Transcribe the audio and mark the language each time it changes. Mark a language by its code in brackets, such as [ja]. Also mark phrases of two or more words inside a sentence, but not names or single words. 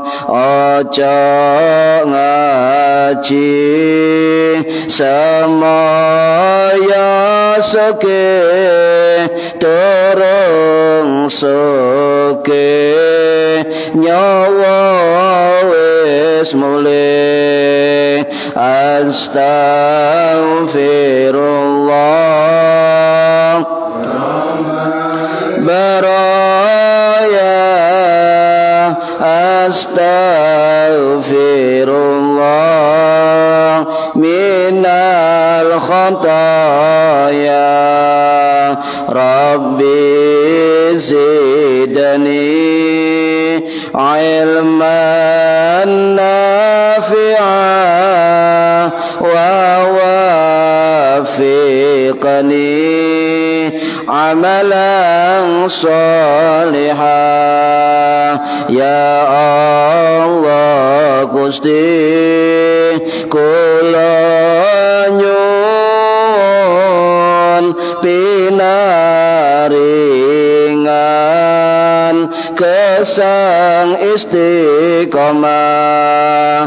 [jv] Ojo ngaji semaya suke, durung suke nyawa wis mulih. [ar] أستغفر الله البرايا. أستغفر الله من الخطايا. رب زدني علما نافعا ووفقني عملا صالحة. [jv] Ya Allah Gusti kula nyuwun pinaringan kesang istiqomah.